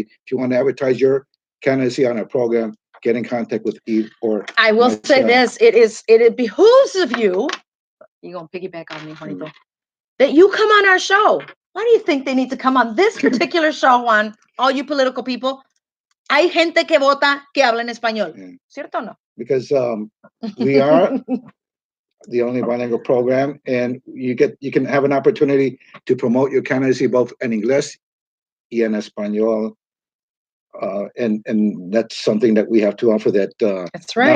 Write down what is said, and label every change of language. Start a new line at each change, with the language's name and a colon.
English: If you want to advertise your candidacy on our program, get in contact with Eve or I will say this: it behooves of you. You're gonna piggyback on me, Juanito. That you come on our show. Why do you think they need to come on this particular show, Juan? All you political people.
Spanish: Hay gente que vota que habla en español. ¿Cierto o no?
English: Because we are the only bilingual program, and you can have an opportunity to promote your candidacy both in English and
Spanish: en español.
English: And that's something that we have to offer that that's right.